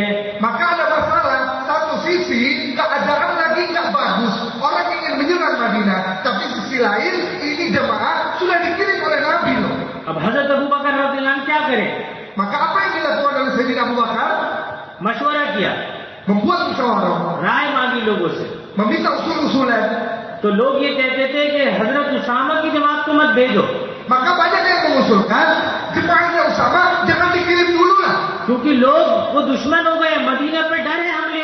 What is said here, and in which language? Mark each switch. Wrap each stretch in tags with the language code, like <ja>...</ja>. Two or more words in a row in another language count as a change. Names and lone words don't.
<id>Maka ada masalah, satu sisi keadaan lagi nggak bagus, orang ingin menyerang Madinah, tapi sisi lain ini jemaah sudah dikirim oleh Nabi loh.</id> <hi>अब हजरत अबू बकर</hi> <ar>رضي الله عنه</ar> <hi>क्या करें?</hi> <id>Maka apa yang dilakukan oleh Sayyidina Abu Bakar?</id> <hi>मशवरा किया,</hi> <id>Membuat musyawarah,</id> <hi>राय मांगी लोगों से।</hi> <id>meminta usul-usulan.</id> <hi>तो लोग ये कहते थे कि हजरत उसामा की जमात को मत भेजो,</hi> <id>Maka banyak yang mengusulkan jemaahnya Usama jangan dikirim dulu lah.</id> <hi>क्योंकि लोग वो दुश्मन हो गए, मदीना पे डर है</hi>